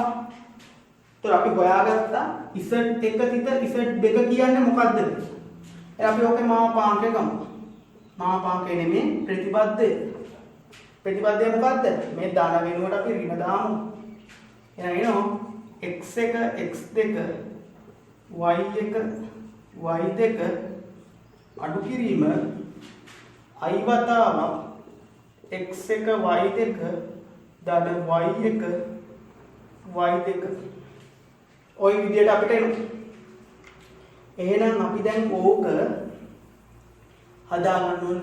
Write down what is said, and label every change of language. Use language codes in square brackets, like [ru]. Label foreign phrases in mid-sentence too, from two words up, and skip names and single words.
[si] ඒතර අපි හොයාගත්තා Z1 තිත Z2 කියන්නේ මොකද්ද? අපි ඔකේ මාපාංකය ගමු. මාපාංකය නෙමෙයි ප්‍රතිපදය. ප්‍රතිපදය මොකද්ද? මේ ධන වෙනුවට අපි ඍණ දාමු. එහෙනම් එනවා x1 x2 y1 y2 අඩු කිරීම i වතාවක් x1 y2 ධන y1 y2 ওই විදියට අපිට එනවා. එහෙනම් අපි දැන් ඕක හදාගන්න ඕන.